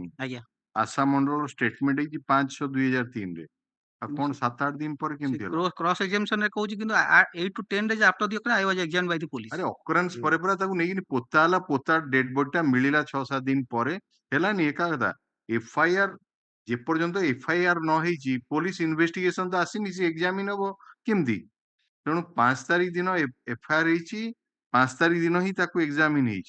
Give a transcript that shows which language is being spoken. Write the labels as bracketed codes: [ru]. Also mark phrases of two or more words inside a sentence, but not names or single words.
[or] ଆଜ୍ଞା। ଆଶା ମଣ୍ଡଳର ଷ୍ଟେଟମେଣ୍ଟ ହେଇଛି 5/6/2003 ରେ। ଆଉ କଣ 7-8 ଦିନ ପରେ କେମିତି ହେଲା? କ୍ରସ୍ ଏକ୍ସାମିନେସନ ରେ କହୁଛି କିନ୍ତୁ [en] 8 to 10 days after the occurrence I was examined by the police। [or] ଆରେ ଅକରେନ୍ସ ପରେ ପରେ ତାକୁ ନେଇକି ପୋତା ହେଲା, ପୋତା ଡେଡ୍ ବଡିଟା ମିଳିଲା 6-7 ଦିନ ପରେ, ହେଲାନି ଏକା କଥା। ଏଫଆଇଆର ଯେପର୍ଯ୍ୟନ୍ତ ଏଫଆଇଆର ନ ହେଇଛି, [en] police investigation [or] ତ ଆସିନି, ସେ ଏକ୍ସାମିନ ହବ କେମିତି? ତେଣୁ 5 ତାରିଖ ଦିନ ଏଫଆଇଆର ହେଇଛି, 5 ତାରିଖ ଦିନ ହିଁ ତାକୁ ଏକ୍ସାମିନ ହେଇଛି।